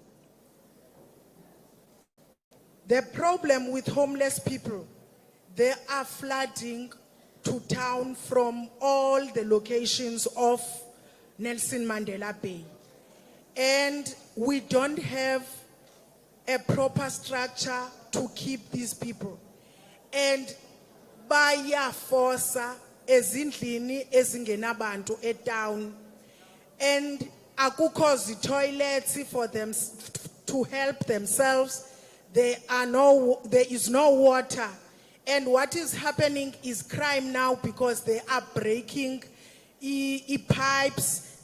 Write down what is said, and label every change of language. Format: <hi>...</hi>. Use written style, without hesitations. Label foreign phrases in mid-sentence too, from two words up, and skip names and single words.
<en>The problem with homeless people, they are flooding to town from all the locations of Nelson Mandela Bay. And we don't have a proper structure to keep these people.</en> <xh>And bayafosa ezindlini ezingenabantu town.</xh> <en>And akukho toilets for them to help themselves. There is no water. And what is happening is crime now because they are breaking pipes.</en>